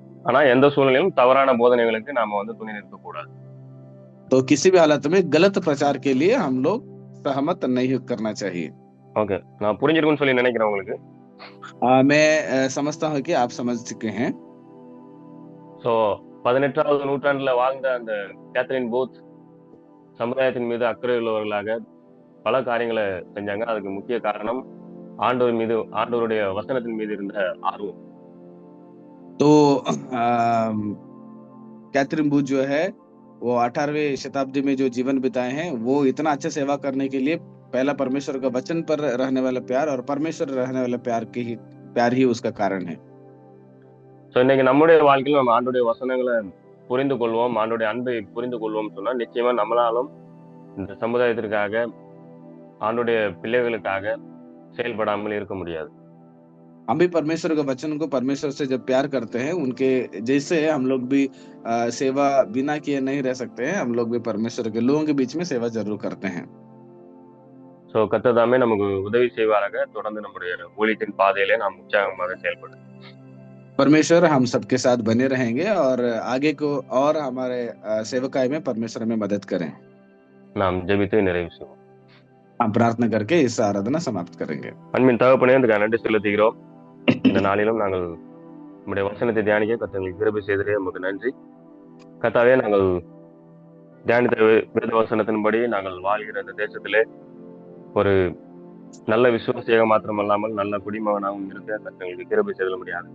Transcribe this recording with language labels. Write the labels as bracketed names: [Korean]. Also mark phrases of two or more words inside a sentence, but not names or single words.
[Tamil] ஆனா எந்த சூழ்நிலையிலும் தவறான போதனைகளுக்கு நாம வந்து துணை நிற்க கூடாது। [Hindi] तो किसी भी हालत में गलत प्रचार के लिए हम लोग सहमत नहीं करना चाहिए। [Tamil] ஓகே, நான் புரிஞ்சிருக்கும்னு சொல்லி நினைக்கிறேன் உங்களுக்கு। [Hindi] मैं समझता हूँ कि आप समझ चुके हैं। [Tamil] ஸோ 18வது நூற்றாண்டுல வாழ்ந்த அந்த கேத்ரின் பூத் சமுதாயத்தின் மீது அக்கறை உள்ளவர்களாக பல காரியங்களை செஞ்சாங்க। அதுக்கு முக்கிய காரணம் ஆண்டவருடைய வசனத்தின் மீது இருந்த ஆர்வம்। [Hindi] तो कैथरीन बूथ जो है वो 18वीं शताब्दी में जो जीवन बिताए हैं वो इतना अच्छा सेवा करने के लिए पहला परमेश्वर का वचन पर रहने वाला प्यार और परमेश्वर रहने वाला प्यार ही उसका कारण है। [Tamil] ஸோ இன்னைக்கு நம்முடைய வாழ்க்கையில் நம்ம ஆண்டோடைய வசனங்களை புரிந்து கொள்வோம், ஆண்டோடைய அன்பை புரிந்து கொள்வோம் சொன்னா நிச்சயமா நம்மளாலும் இந்த சமுதாயத்திற்காக ஆண்டோடைய பிள்ளைகளுக்காக செயல்படாமல் இருக்க முடியாது। [Hindi] हम भी परमेश्वर के वचन को परमेश्वर से जब प्यार करते हैं उनके जैसे हम लोग भी सेवा बिना किए नहीं रह सकते हैं। हम लोग भी परमेश्वर के लोगों के बीच में सेवा जरूर करते हैं। [Tamil] ஸோ கத்ததாமே நமக்கு உதவி செய்வாராக. தொடர்ந்து நம்முடைய ஊழியத்தின் பாதையிலே நாம் உற்சாகமாக செயல்படும். [Hindi] परमेश्वर हम सबके साथ बने रहेंगे और आगे को और हमारे सेवकाई में परमेश्वर हमें मदद करें। [Tamil] நாம் ஜெபித்து நிறைவு செய்வோம். [Hindi] हम प्रार्थना करके इस आराधना समाप्त करेंगे। [Tamil] அன்பின் தகப்பனே, இதுக்கு நன்றி செலுத்துகிறோம். இந்த நாளிலும் நாங்கள் நம்முடைய வசனத்தை தியானிக்க கர்த்தர் கிருபை செய்ததே நமக்கு நன்றி. கர்த்தாவே, நாங்கள் தியானித்த வேத வசனத்தின்படி நாங்கள் வாழ்கிற இந்த தேசத்திலே ஒரு நல்ல விசுவாசியாக மாத்திரமல்லாமல் நல்ல குடிமகனாகவும் இருக்க கர்த்தர்களுக்கு கிருபை செய்தல் முடியாது.